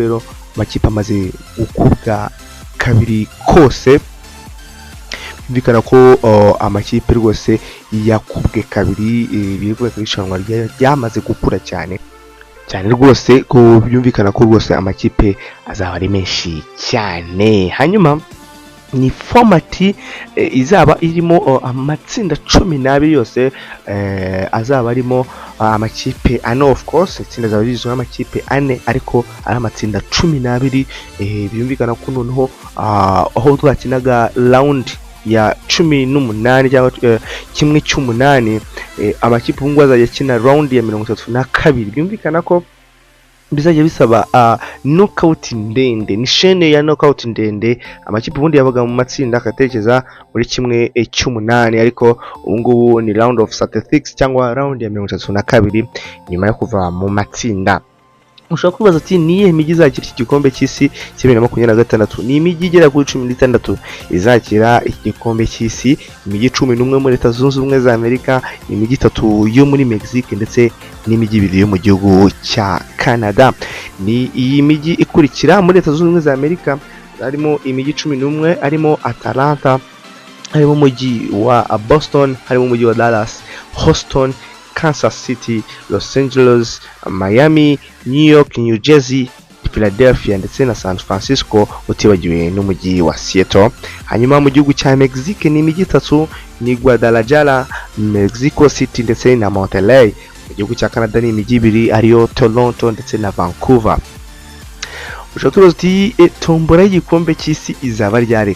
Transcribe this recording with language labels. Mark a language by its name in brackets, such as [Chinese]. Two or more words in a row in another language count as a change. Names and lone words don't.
[Kinyarwanda] Rero amakipe amaze gukubwa kabiri kose, bikana ko amakipe rwose yakubwe kabiri, birikuye kwishanwa ryamaze gukura cyane rwose, ko byumvikana ko rwose amakipe azaba ari menshi cyane. Hanyuma ni format izaba irimo amatsinda 12 yose, azaba arimo amakipe ane, [English] of course [Kinyarwanda] itsinda zaba zizwe n'amakipe ane, ariko ari amatsinda 12. Byumvikana ko noneho aho twakinaga round ya 18 cyangwa kimwe cy'umunani, amakipe ubungu azajya akina round ya 32. Byumvikana ko bizajya bisaba knockout ndende, ni chaîne ya knockout ndende. Amakipe ubundi yabaga mu matsinda akatekereza muri kimwe cy'umunani, ariko ubungubu ni [English] round of 36 [Kinyarwanda] cyangwa round ya 32 nyuma yo kuva mu matsinda. Ushobora kubaza ati niye imijyi izakira iki gikombe cy'isi cya 2026? Ni imijyi igera kuri 16 izakira iki gikombe cy'isi, imijyi 11 muri Leta Zunze Ubumwe za Amerika, imijyi 3 yo muri Mexique ndetse n'imijyi 2 yo mu gihugu cya Canada. Ni iyi mijyi ikurikira muri Leta Zunze Ubumwe za Amerika, harimo imijyi 11, harimo Atlanta, harimo umujyi wa Boston, harimo umujyi wa Dallas, Houston, Kansas City, Los Angeles, Miami, New York, New Jersey, Philadelphia ndetse na San Francisco, utibagiwe n'umujyi wa Seattle. Hanyuma mu gihugu cya Mexique ni imijyi 3, ni Guadalajara, Mexico City ndetse na Monterrey. Mu gihugu cya Canada ni imijyi 2 ariyo Toronto ndetse na Vancouver. Ushobora kubaza uti tombora y'igikombe cy'isi izaba ryari?